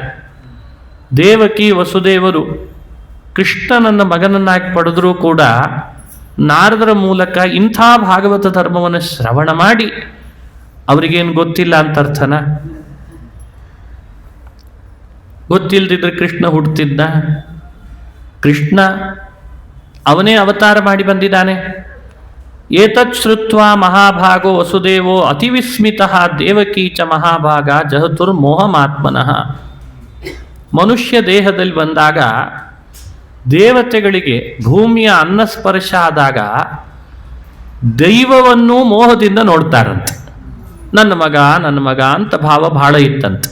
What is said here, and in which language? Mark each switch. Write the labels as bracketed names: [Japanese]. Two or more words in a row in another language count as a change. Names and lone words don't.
[Kannada] ದೇವಕಿ ವಸುದೇವರು ಕೃಷ್ಣನನ್ನ ಮಗನನ್ನಾಗಿ ಪಡೆದರೂ ಕೂಡ ನಾರದರ ಮೂಲಕ ಇಂಥ ಭಾಗವತ ಧರ್ಮವನ್ನು ಶ್ರವಣ ಮಾಡಿ ಅವರಿಗೇನು ಗೊತ್ತಿಲ್ಲ ಅಂತ ಅರ್ಥನ? ಗೊತ್ತಿಲ್ಲದಿದ್ರೆ ಕೃಷ್ಣ ಹುಡ್ತಿದ್ದ? ಕೃಷ್ಣ ಅವನೇ ಅವತಾರ ಮಾಡಿ ಬಂದಿದ್ದಾನೆ. [Sanskrit] ಏತತ್ ಶ್ರುತ್ವ ಮಹಾಭಾಗೋ ವಸುದೇವೋ ಅತಿವಿಸ್ಮಿತಃ ದೇವಕೀ ಚ ಮಹಾಭಾಗ ಜಹತುರ್ಮೋಹಮಾತ್ಮನಃ. [Kannada] ಮನುಷ್ಯ ದೇಹದಲ್ಲಿ ಬಂದಾಗ ದೇವತೆಗಳಿಗೆ ಭೂಮಿಯ ಅನ್ನಸ್ಪರ್ಶ ಆದಾಗ ದೈವವನ್ನು ಮೋಹದಿಂದ ನೋಡ್ತಾರಂತೆ. ನನ್ನ ಮಗ ಅಂತ ಭಾವ ಬಹಳ ಇತ್ತಂತೆ.